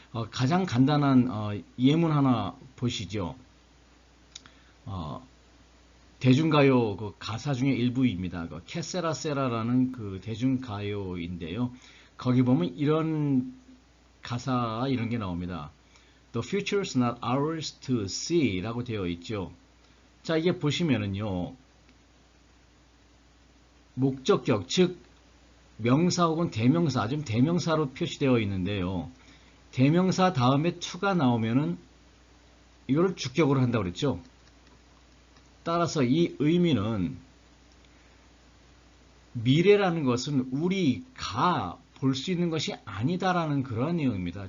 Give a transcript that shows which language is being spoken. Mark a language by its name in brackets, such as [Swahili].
[Korean] 가장 간단한 예문 하나 보시죠. 대중가요 그 가사 중에 일부입니다. 그 캐세라세라라는 그 대중가요인데요. 거기 보면 이런 가사 이런 게 나옵니다. [English] The future is not ours to see 라고 되어 있죠. [Korean] 자, 이게 보시면은요. 목적격, 즉 명사 혹은 대명사, 지금 대명사로 표시되어 있는데요. 대명사 다음에 to가 나오면은 이거를 주격으로 한다고 그랬죠. 따라서 이 의미는 미래라는 것은 우리가 볼 수 있는 것이 아니다라는 그런 내용입니다.